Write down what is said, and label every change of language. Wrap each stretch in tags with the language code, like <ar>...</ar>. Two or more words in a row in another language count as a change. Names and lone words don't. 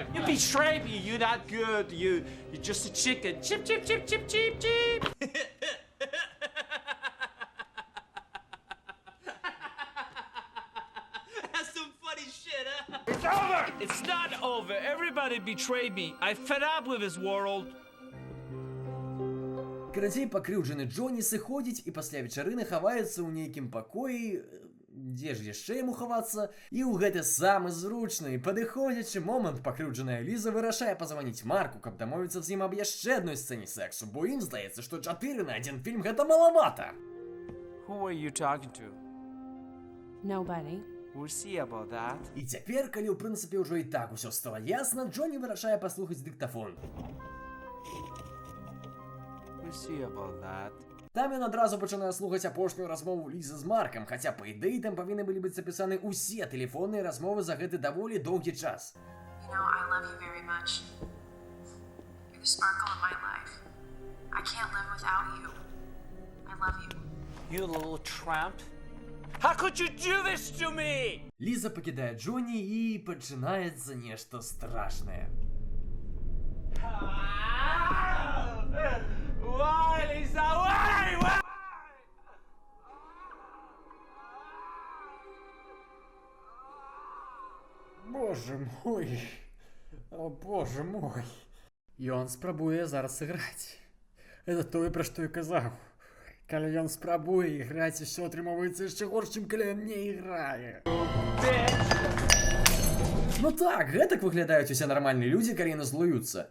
<en>You betrayed me. You're not good. You're just a chicken. Chip, chip, chip, chip, chip, chip. That's some funny shit, huh? It's over! It's not over. Everybody betrayed me. I fed up with this world.</en> <be>Карацей, пакрыўджаны Джонні сыходзіць і пасля вечарыны хаваецца ў нейкім пакоі, дзе ж яшчэ яму хавацца, і ў гэты самы зручны і падыходзячы момант пакрыўджаная Ліза вырашае пазваніць Марку, каб дамовіцца з ім аб яшчэ адной сцэне сексу, бо ім здаецца, што 4 на 1 фільм гэта малавата.</be> <en>Who are you talking to? Nobody. We'll see about that.</en> <be>І цяпер, калі ў прынцыпе ўжо і так усё стала ясна, Джонні вырашае паслухаць дыктафон.</be> <en>We'll see about that.</en> <be>Там ён адразу пачынае слухаць апошнюю размову Лізы з Маркам, хаця па ідэі там павінны былі быць запісаны ўсе тэлефонныя размовы за гэты даволі доўгі час.</be> <en>You know, I love you very much. You're the sparkle of my life. I can't live without you. I love you. You little tramp. How could you do this to me?</en> <be>Ліза пакідае Джонні і пачынаецца нешта страшнае.</be> <en>Why, Lisa? Why?</en> <be>Боже мой. О, боже мой. І ён спрабуе зараз сыграць. Это тое, пра што я казаў. Калі ён спрабуе іграць, усё атрымоўваецца яшчэ горш, чым калі ён не іграе. Ну так, гэтак выглядаюць усе нармальныя людзі, калі яны злуюцца.</be>